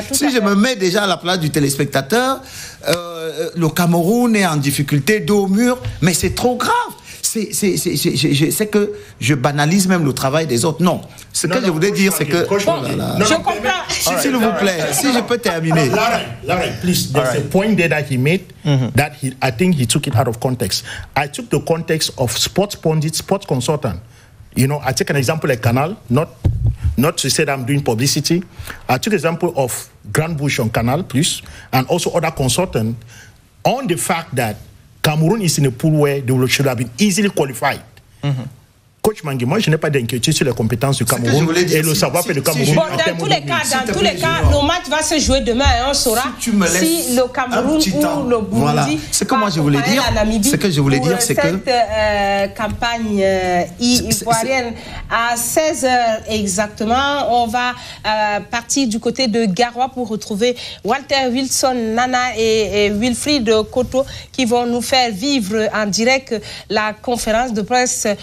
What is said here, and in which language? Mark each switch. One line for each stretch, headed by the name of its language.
French: Si je me mets déjà à la place du téléspectateur, le Cameroun est en difficulté, dos au mur, mais c'est trop grave. C'est que je banalise même le travail des autres. Non. Ce que je voulais dire, c'est que... Je comprends. S'il vous plaît, si je peux terminer.
English: Larry, please, there's a point there that he made that I think he took it out of context. I took the context of sports pundit, sports consultant. You know, I take an example like Canal, not to say that I'm doing publicity. I took example of Grand Bush on Canal Plus and also other consultants on the fact that Cameroon is in a pool where they should have been easily qualified.
French: Coach Mangui, moi je n'ai pas d'inquiétude sur les compétences du Cameroun et le savoir-faire du Cameroun. Bon, dans tous les cas, le match va se jouer demain et on saura si le Cameroun ou le Burundi. Voilà. Ce que moi je voulais dire, c'est que cette campagne ivoirienne à 16h exactement, on va partir du côté de Garoua pour retrouver Walter Wilson Nana et Wilfried Koto qui vont nous faire vivre en direct la conférence de presse.